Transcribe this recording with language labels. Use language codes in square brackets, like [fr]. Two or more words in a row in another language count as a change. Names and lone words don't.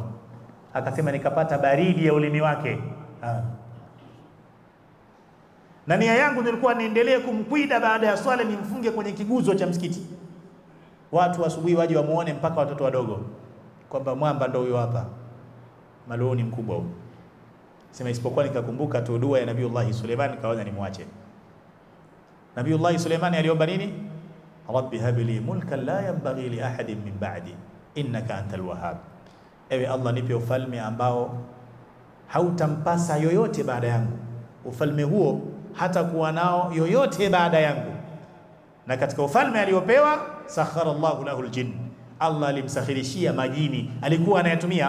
[sw] Akasema nikapata baridi ya ulimi wake. Na nia yangu nilikuwa niendelee kumkwida baada ya swala, nimfunge kwenye kiguzo cha msikiti, watu asubuhi waje wamuone, mpaka watoto wadogo, kwamba mwamba ndio huyo hapa, maloni mkubwa huyo. Sema isipokuwa nikakumbuka tu dua ya Nabiiullah Suleiman, kaona nimwache. Nabiiullah Suleiman aliomba nini? [ar] رب هب لي ملكا لا ينبغي لأحد من بعدي إنك أنت الوهاب. [sw] Ewe Allah, nipe ufalme ambao hautampasa yoyote baada yangu. Ufalme huo hata kuwa nao yoyote baada yangu. Na katika ufalme aliopewa, [ar] سخر الله له الجن, [sw] Allah alimsakhirishia majini, alikuwa anayatumia.